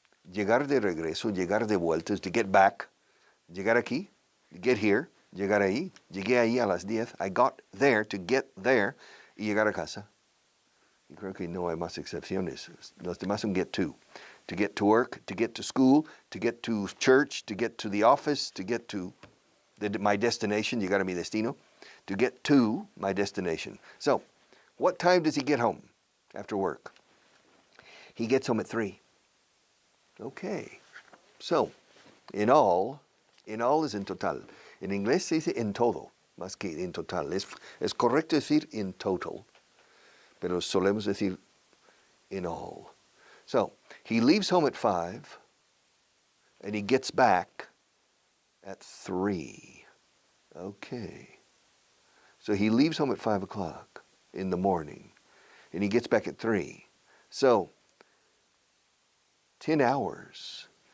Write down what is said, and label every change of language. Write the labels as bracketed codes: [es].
[es] llegar de regreso, llegar de vuelta, [en] is to get back, [es] llegar aquí, [en] get here, [es] llegar ahí, llegué ahí a las 10, [en] I got there, to get there, [es] y llegar a casa. Y creo que no hay más excepciones. Los demás son get to. [en] To get to work, to get to school, to get to church, to get to the office, to get to my destination, [es] llegar a mi destino, [en] to get to my destination. So, what time does he get home after work? He gets home at 3. Okay. So, in all is [es] en total. En inglés se dice en todo, más que en total. Es correcto decir [en] in total, [es] pero solemos decir [en] in all. So, he leaves home at 5, and he gets back at 3. Okay. So he leaves home at 5 o'clock in the morning, and he gets back at 3. So, 10 hours.